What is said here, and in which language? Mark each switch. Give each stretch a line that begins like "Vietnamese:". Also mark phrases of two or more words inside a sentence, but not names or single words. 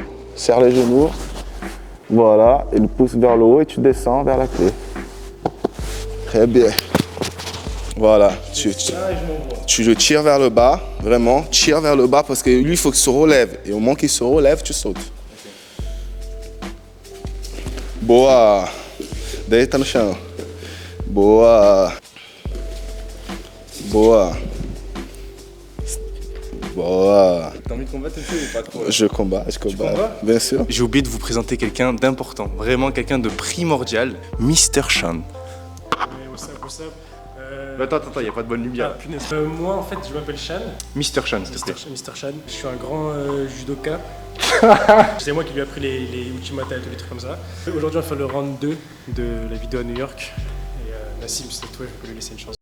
French: Serre les genoux. Voilà. Et le pouce vers le haut et tu descends vers la clé. Très bien. Voilà. Tu le tires vers le bas. Vraiment, tire vers le bas parce que lui, il faut qu'il se relève. Et au moment qu'il se relève, tu sautes.
Portuguese: Boa! Deita no chão. Boa! Boa! Boa!
French: T'as envie de combattre aussi ou pas trop? Je combats. combats? Bien sûr. J'ai oublié de vous présenter quelqu'un d'important, vraiment quelqu'un de primordial, Mr. Sean.
English: What's up?
French: Attends, il n'y a pas de bonne lumière. Punaise. Moi, en fait, je m'appelle Shan. Mr. Sean, s'il te plaît. Mr. Shan. Je suis un grand judoka. C'est moi qui lui ai appris les Uchimata et tous les trucs comme ça. Aujourd'hui, on va faire le round 2 de la vidéo à New York. Et Nassim, c'est toi, je peux lui laisser une chance.